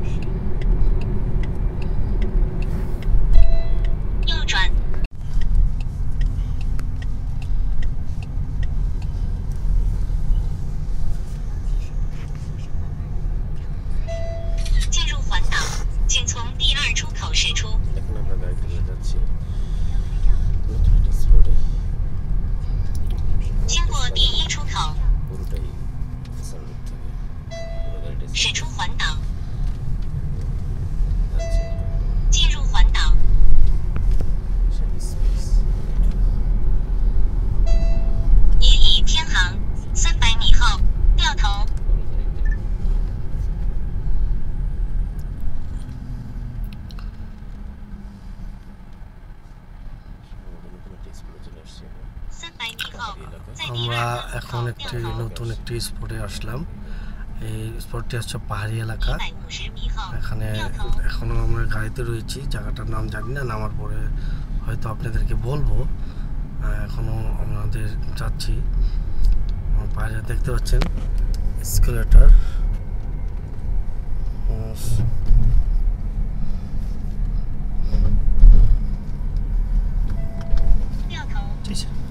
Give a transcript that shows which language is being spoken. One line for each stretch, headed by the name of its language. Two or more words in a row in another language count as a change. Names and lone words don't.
Chinese: 右转。进入环岛，请从第2出口驶出。
Bangla: এখন আমরা গাড়িতে নিয়ে যাচ্ছি।
Chinese: 经过第1出口，驶出环岛。进入环岛。也已偏航，300米后掉头。300米后，在第
Bangla: আমরা
Chinese: 2路
Bangla: এখন
Chinese: 口
Bangla: একটি
Chinese: 掉头。
Bangla: নতুন একটি স্পটে আসলাম। এই স্পটটি হচ্ছে পাহাড়ি এলাকা।
Chinese: 150 米后
Bangla: এখানে
Chinese: 掉头。
Bangla: এখনো আমরা গাড়িতে রয়েছি, জায়গাটার নাম জানি না, নামার পরে হয়তো আপনাদেরকে বলবো। এখনো আমাদের যাচ্ছি। বাইরে দেখতে পাচ্ছেন এসকেলেটর।
Chinese: 谢谢。